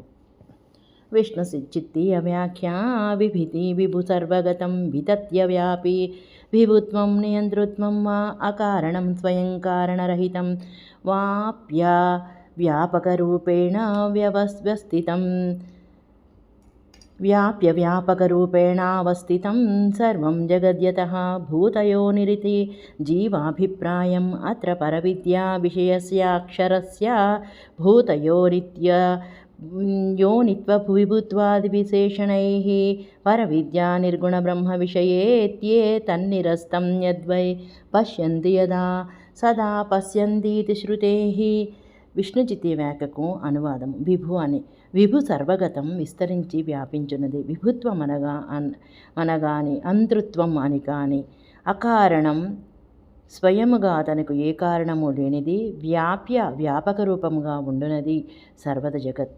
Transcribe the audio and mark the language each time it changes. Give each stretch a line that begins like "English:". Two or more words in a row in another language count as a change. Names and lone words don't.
Sanskrit: విష్ణు చిత్తీయ వ్యాఖ్యా విభితి విభు సర్వగతం వితత్య వ్యాపి విభుత్వం నియంతృత్వం వా అకారణం స్వయం కారణరహితం వాప్య వ్యాపకరూపేణ వ్యవస్థితం వ్యాప్య వ్యాపకరూపేణావస్థితం సర్వం జగద్యతః భూతయోనిరితి జీవాభిప్రాయం అత్ర పరవిద్యా విషయస్యాక్షరస్య భూతయోనిత్య योनित्वविभुत्वादिविशेषणैः परविद्या निर्गुणब्रह्मविषयेत्ये तन्निरस्तं यद्वै पश्यन्ति यदा सदा पश्यन्तीति श्रुतेः.
Telugu: విష్ణుచిత్తి వ్యాఖ్యకు అనువాదం. విభు అని విభు సర్వగతం విస్తరించి వ్యాపించున్నది. విభుత్వం అనగాని అంతృత్వం అని కాని, అకారణం స్వయముగా తనకు ఏ కారణము లేనిది, వ్యాప్య వ్యాపక రూపముగా ఉండునది సర్వద జగత్.